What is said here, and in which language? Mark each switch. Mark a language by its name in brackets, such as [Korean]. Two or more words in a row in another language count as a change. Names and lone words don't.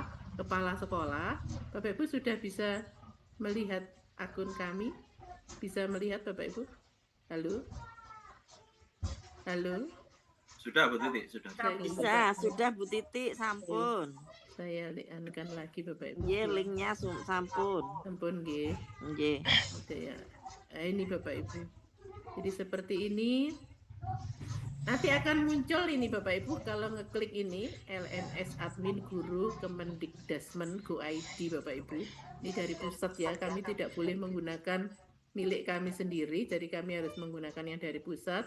[Indonesian] Kepala sekolah. Bapak Ibu sudah bisa melihat akun kami? Bisa melihat Bapak Ibu? Halo? Halo? Sudah Bu Titi, sudah. Bisa, sudah Bu Titi, sampun. Saya lihatkan lagi Bapak Ibu. [Javanese] Nggih, linknya sampun. Sampun nggih. Nggih. [Indonesian] Oke ya. Nah, ini Bapak Ibu. Jadi seperti ini. Nanti akan muncul ini Bapak Ibu kalau ngeklik ini LMS admin guru Kemendikdasmen Go ID Bapak Ibu. Ini dari pusat ya. Kami tidak boleh menggunakan milik kami sendiri, jadi kami harus menggunakan yang dari pusat.